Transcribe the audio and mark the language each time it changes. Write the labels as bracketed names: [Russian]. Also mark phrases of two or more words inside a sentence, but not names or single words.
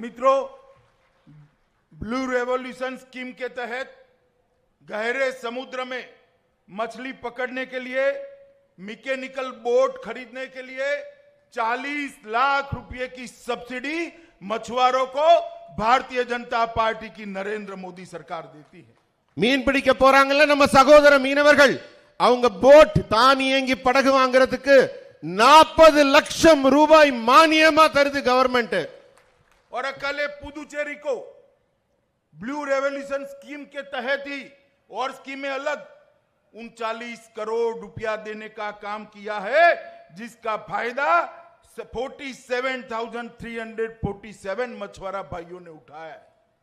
[Hindi] मित्रों, ब्लू रेवोल्यूशन स्कीम के तहत गहरे समुद्र में मछली पकड़ने के लिए [English] mechanical boat [Hindi] खरीदने के लिए 40 लाख रुपए की सब्सिडी मछुआरों को भारतीय जनता पार्टी की नरेंद्र मोदी सरकार देती है। [Tamil] மீன் பிடிக்க போறாங்கல்ல நம்ம சகோதர மீனவர்கள், அவங்க போட் தானியங்கி படகு வாங்குறதுக்கு 40 லட்சம் ரூபாய் மானியமா தருது गवर्नमेंट। [Hindi] और अकेले पुदुचेरी को ब्लू रेवोल्यूशन स्कीम के तहत ही और स्कीमें अलग 39 करोड़ रुपया देने का काम किया है, जिसका फायदा 47,347 मछुआरा भाइयों ने उठाया है।